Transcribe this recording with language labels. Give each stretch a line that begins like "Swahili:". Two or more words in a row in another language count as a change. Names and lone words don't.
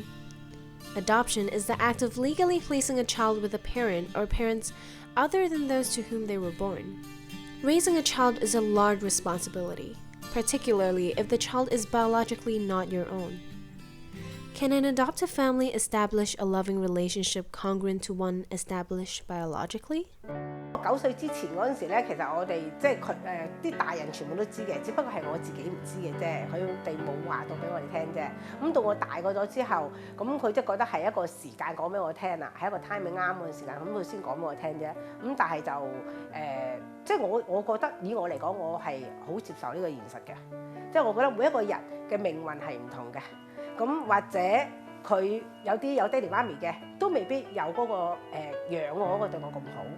English: Adoption is the act of legally placing a child with a parent or parents other than those to whom they were born. Raising a child is a large responsibility, particularly if the child is biologically not your own. Can an adoptive family establish a loving relationship congruent to one established biologically?
Cantonese: 9 歲之前嗰陣時咧，其實我哋即係佢啲大人全部都知嘅，只不過係我自己唔知嘅啫，佢哋冇話到俾我哋聽啫。咁到我大個咗之後，咁佢即係覺得係一個時間講俾我聽啦，係一個 timing 啱嘅時間，咁佢先講俾我聽啫。咁但係就即係我覺得以我嚟講，我係好接受呢個現實嘅，即係我覺得每一個人嘅命運係唔同嘅，咁或者佢有啲有爹哋媽咪嘅，都未必有嗰個養我嗰個對我咁好。